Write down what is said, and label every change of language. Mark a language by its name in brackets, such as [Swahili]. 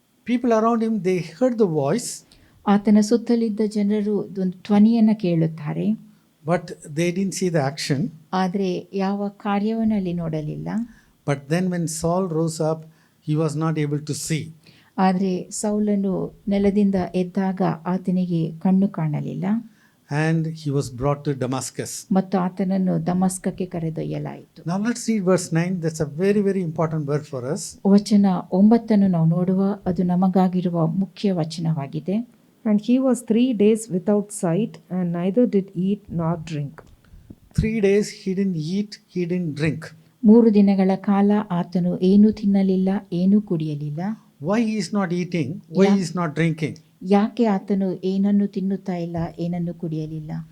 [English] People around him, they heard the voice, [Kannada] ಆತನ ಸುತ್ತಲಿದ್ದ ಜನರು ಒಂದು ಧ್ವನಿಯನ್ನು ಕೇಳುತ್ತಾರೆ, [English] but they didn't see the action. [Kannada] ಆದರೆ ಯಾವ ಕಾರ್ಯವನ್ನು ಅಲ್ಲಿ ನೋಡಲಿಲ್ಲ. [English] But then when Saul rose up, he was not able to see. [Kannada] ಆದರೆ ಸೌಲನು ನೆಲದಿಂದ ಎದ್ದಾಗ ಆತನಿಗೆ ಕಣ್ಣು ಕಾಣಲಿಲ್ಲ. [English] And he was brought to Damascus. [Kannada] ಮತ್ತು ಆತನನ್ನು ದಮಸ್ಕಕ್ಕೆ ಕರೆದೊಯ್ಯಲಾಯಿತು. [English] Now let's read verse 9. That's a very, very important word for us. [Kannada] ವಚನ 9 ನಾವು ನೋಡುವ, ಅದು ನಮಗಾಗಿರುವ ಮುಖ್ಯ ವಚನವಾಗಿದೆ. [English] And he was 3 days without sight, and neither did eat nor drink. 3 days he didn't eat, he didn't drink. [Kannada] 3 ದಿನಗಳ ಕಾಲ ಆತನು ಏನೂ ತಿನ್ನಲಿಲ್ಲ, ಏನೂ ಕುಡಿಯಲಿಲ್ಲ. [English] Why he is not eating? Why he is not drinking? [Kannada] ಯಾಕೆ ಆತನು ಏನನ್ನು ತಿನ್ನುತ್ತಾ ಇಲ್ಲ, ಏನನ್ನು ಕುಡಿಯಲಿಲ್ಲ?